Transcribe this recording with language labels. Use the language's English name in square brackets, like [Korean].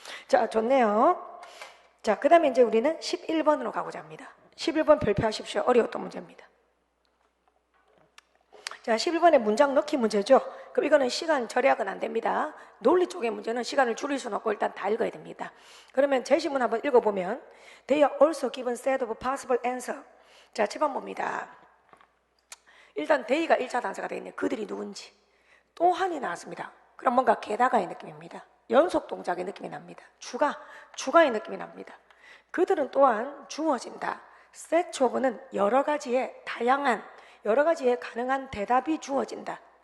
[Korean] 자, 좋네요. 자, 그 다음에 이제 우리는 11번으로 가고자 합니다. 11번 별표하십시오. 어려웠던 문제입니다. 자, 11번의 문장 넣기 문제죠. 그럼 이거는 시간 절약은 안 됩니다. 논리 쪽의 문제는 시간을 줄일 수는 없고 일단 다 읽어야 됩니다. 그러면 제시문 한번 읽어보면 [English] They are also given set of possible answer. [Korean] 자, 7번 봅니다. 일단 they가 1차 단서가 되겠네요. 그들이 누군지. 또한이 나왔습니다. 그럼 뭔가 게다가의 느낌입니다. 연속 동작의 느낌이 납니다. 주가의 느낌이 납니다. 그들은 또한 주어진다. set of는 여러 가지의 다양한 여러 가지의 가능한 대답이 주어진다.